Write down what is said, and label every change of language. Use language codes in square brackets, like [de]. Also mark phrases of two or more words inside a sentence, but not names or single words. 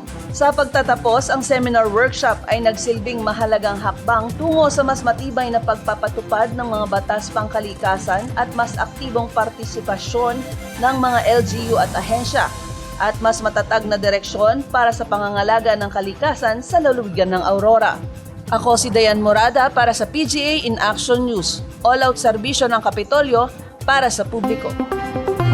[tl] Sa pagtatapos, ang [en] seminar workshop [tl] ay nagsilbing mahalagang hakbang tungo sa mas matibay na pagpapatupad ng mga batas pangkalikasan at mas aktibong partisipasyon ng mga LGU at ahensya at mas matatag na direksyon para sa pangangalaga ng kalikasan sa lalawigan ng Aurora. Ako si Dayan Morada para sa PGA in Action News. All-out serbisyo ng Kapitolyo para sa publiko.